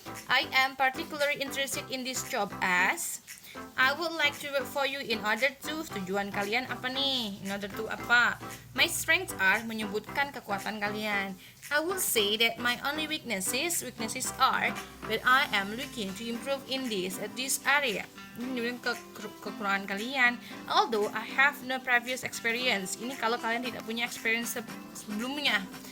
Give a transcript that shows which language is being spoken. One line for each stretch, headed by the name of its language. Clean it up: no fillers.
English: I am particularly interested in this job as I would like to work for you in order to.
Indonesian: Tujuan kalian apa nih?
English: In order to
Indonesian: apa?
English: My strengths are,
Indonesian: menyebutkan kekuatan kalian.
English: I will say that my only weaknesses are that I am looking to improve in this area.
Indonesian: Ini kekurangan kalian.
English: Although I have no previous experience.
Indonesian: Ini kalau kalian tidak punya experience sebelumnya.